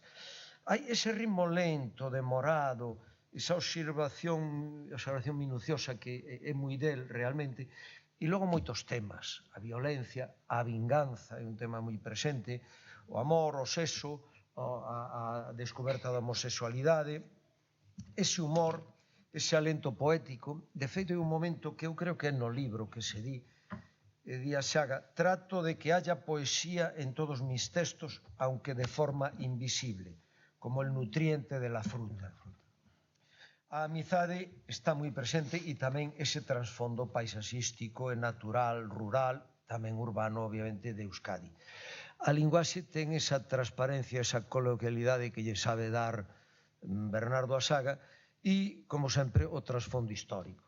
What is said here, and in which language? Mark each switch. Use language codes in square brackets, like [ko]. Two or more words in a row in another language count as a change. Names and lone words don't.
[gl] Hai ese ritmo lento, demorado, esa observación minuciosa que é moi del realmente, e logo moitos temas, a violencia, a vinganza, é un tema moi presente, o amor, o sexo, a descoberta da homosexualidade, ese humor, ese alento poético. De feito, é un momento que eu creo que é no libro que se di a saga, [es] trato de que haya poesía en todos mis textos, aunque de forma invisible, como el nutriente de la fruta. [gl] A amizade está moi presente e tamén ese trasfondo paisaxístico e natural, rural, tamén urbano, obviamente, de Euskadi. A linguaxe ten esa transparencia, esa coloquialidade que lle sabe dar Bernardo a saga e, como sempre, o trasfondo histórico.